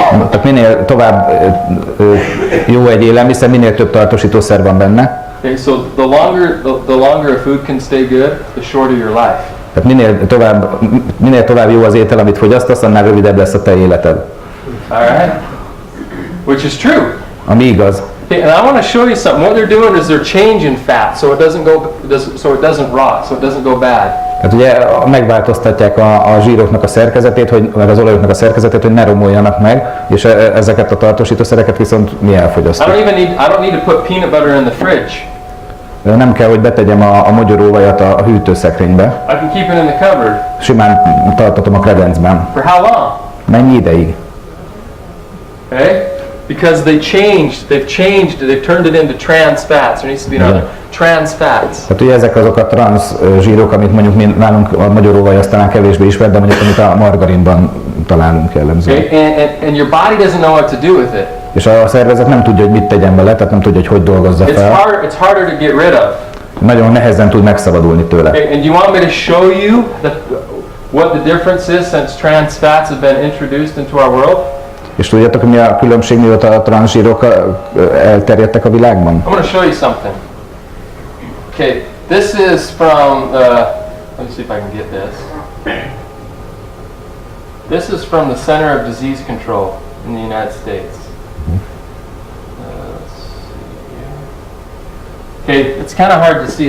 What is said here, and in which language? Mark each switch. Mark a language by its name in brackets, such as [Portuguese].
[Hungarian] Tehát minél tovább jó egy élelmiszer, minél több tartósítószer van benne. [English] Okay, so the longer a food can stay good, the shorter your life. [Hungarian] Tehát minél tovább jó az étel, amit fogyasztasz, annál rövidebb lesz a te életed. [English] All right, which is true. [Hungarian] Ami igaz. [English] Okay, and I want to show you something. What they're doing is they're changing fat, so it doesn't rot, so it doesn't go bad. [Hungarian] Hát ugye megváltoztatják a zsíroknak a szerkezetét, meg az olajoknak a szerkezetét, hogy ne romoljanak meg, és ezeket a tartósítószereket viszont mi elfogyasztjuk. [English] I don't need to put peanut butter in the fridge. [Hungarian] Nem kell, hogy betegyem a mogyoróvajat a hűtőszekrénybe. [English] I can keep it in the cupboard. [Hungarian] Simán tartatom a kredencben. [English] For how long? [Hungarian] Mennyi ideig? [English] Okay? Because they've turned it into trans fats. There needs to be another trans fats. [Hungarian] Tehát ugye ezek azok a trans zsírok, amit mondjuk nálunk a magyaróvaj aztán kevésbé ismert, de mondjuk amit a margarinban talán jellemző. [English] Okay? And your body doesn't know what to do with it. [Hungarian] És a szervezet nem tudja, hogy mit tegyen vele, tehát nem tudja, hogy dolgozza fel. [English] It's harder to get rid of. [Hungarian] Nagyon nehezen tud megszabadulni tőle. [English] Okay? And you want me to show you what the difference is since trans fats have been introduced into our world? [Hungarian] És tudjátok, mi a különbség, mióta a transzsírok elterjedtek a világban? [English] I'm going to show you something. Okay, this is from, let me see if I can get this. This is from the Center of Disease Control in the United States. Let's see here. Okay, it's kind of hard to see.